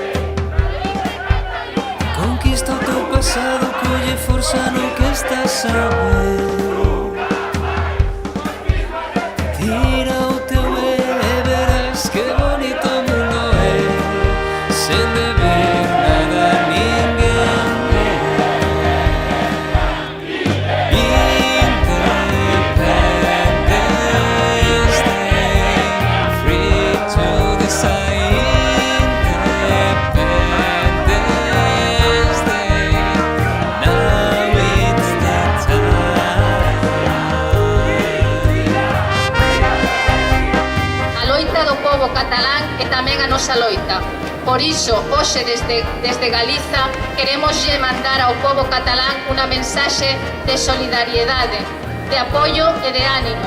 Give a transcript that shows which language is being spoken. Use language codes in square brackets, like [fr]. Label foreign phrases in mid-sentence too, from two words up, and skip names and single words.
[gl] Conquista o teu pasado, colle forza no que estás a ver. Tira o teu e verás que bonito mundo é, sen deber nada a ninguén. [en] Independence Day, free to decide. Independence Day, now it's the time. [gl] A loita do pobo catalán é tamén a nosa loita. Por iso, hoxe desde Galiza queremos mandar ao pobo catalán unha mensaxe de solidariedade, de apoio e de ánimo.